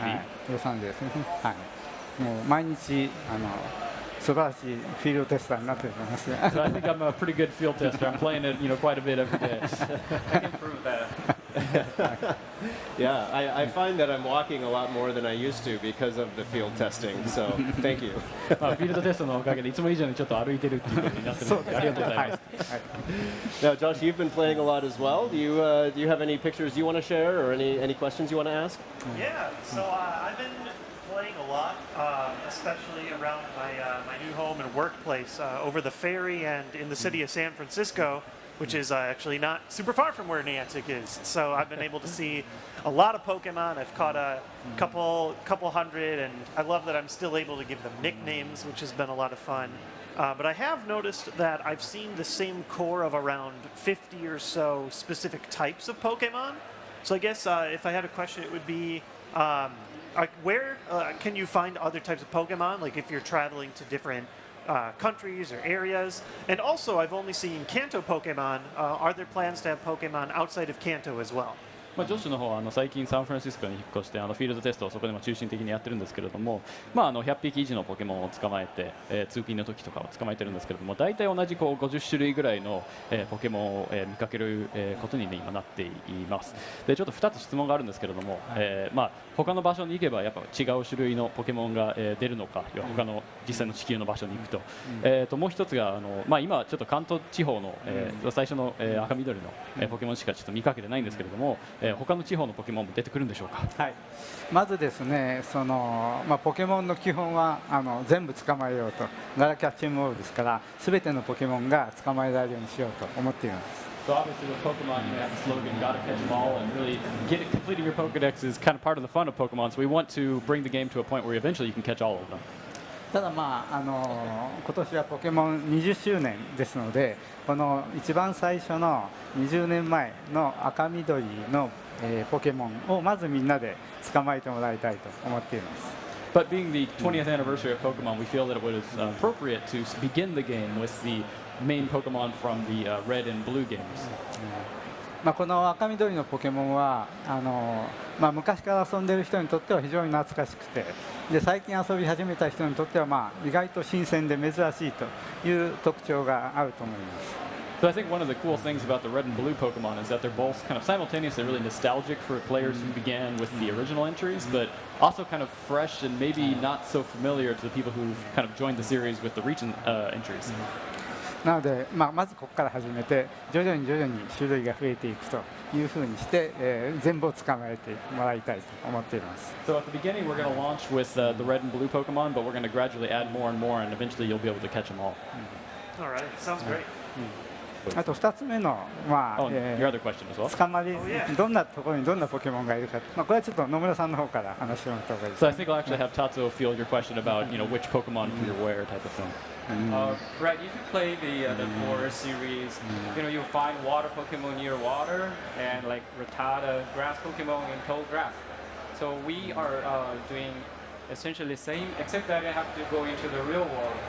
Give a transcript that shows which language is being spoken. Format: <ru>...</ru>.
<ja>はい、ロサンゼルスですね、はい、もう毎日素晴らしいフィールドテスターになっています。</ja> <en>So I think I'm a pretty good field tester. I'm playing it, quite a bit every day. I can prove that. Yeah, I find that I'm walking a lot more than I used to because of the field testing. So thank you.</en> <ja>フィールドテストのおかげでいつも以上にちょっと歩いてるっていうことになってるのでありがとうございます。</ja> <en>Now, Josh, you've been playing a lot as well. Do you have any pictures you want to share or any questions you want to ask? Yeah, so I've been playing a lot, especially around my new home and workplace over the ferry and in the city of San Francisco, which is actually not super far from where Niantic is. So I've been able to see a lot of Pokemon. I've caught a couple hundred, and I love that I'm still able to give them nicknames, which has been a lot of fun. But I have noticed that I've seen the same core of around 50 or so specific types of Pokemon. So I guess if I had a question, it would be, where can you find other types of Pokemon? Like if you're traveling to different countries or areas. And also, I've only seen Kanto Pokemon. Are there plans to have Pokemon outside of Kanto as well?</en> <ja>ジョシュの方は最近サンフランシスコに引っ越してフィールドテストをそこでも中心的にやってるんですけれども、100匹以上のポケモンを捕まえて、通勤の時とかを捕まえてるんですけれども、大体同じ50種類ぐらいの、ポケモンを、見かける、ことに、今なっています。でちょっと2つ質問があるんですけれども、他の場所に行けばやっぱ違う種類のポケモンが、出るのか、他の実際の地球の場所に行くと、もう一つが今ちょっと関東地方の、最初の、赤緑の、ポケモンしかちょっと見かけてないんですけれども、他の地方のポケモンも出てくるんでしょうか。はい、まずですね、ポケモンの基本は全部捕まえようと、ガラキャッチングボールですから、すべてのポケモンが捕まえられるようにしようと思っています。</ja> <en>So obviously with Pokemon, you have the slogan, gotta catch them all, and really completing your Pokedex is kind of part of the fun of Pokemon, so we want to bring the game to a point where eventually you can catch all of them.</en> <ja>ただ今年はポケモン20周年ですので、この一番最初の20年前の赤緑の、ポケモンをまずみんなで捕まえてもらいたいと思っています。</ja> <en>But being the 20th anniversary of Pokemon, we feel that it was appropriate to begin the game with the main Pokemon from the Red and Blue games.</en> <ja>この赤緑のポケモンは昔から遊んでいる人にとっては非常に懐かしくて、で最近遊び始めた人にとっては意外と新鮮で珍しいという特徴があると思います。</ja> <en>So I think one of the cool things about the Red and Blue Pokemon is that they're both kind of simultaneously really nostalgic for players who began with the original entries, but also kind of fresh and maybe not so familiar to the people who've kind of joined the series with the recent entries.</en> <ja>なので、まずここから始めて徐々に種類が増えていくというふうにして、全部を捕まえてもらいたいと思っています。</ja> <en>So at the beginning we're going to launch with the Red and Blue Pokemon, but we're going to gradually add more and more, and eventually you'll be able to catch them all. All right, sounds great.</en> <ja>あと2つ目の、</ja> <en>your other question as well.</en> <ja>捕まり、どんなところにどんなポケモンがいるか、これはちょっと野村さんの方から話してもらった方がいいです。</ja> <en>So I think I'll actually have Tatsuo field your question about which Pokemon appear where type of thing. Right, if you play the core series, you'll find water Pokemon near water and like Rattata, grass Pokemon in tall grass. So we are doing essentially the same, except that you have to go into the real world.</en>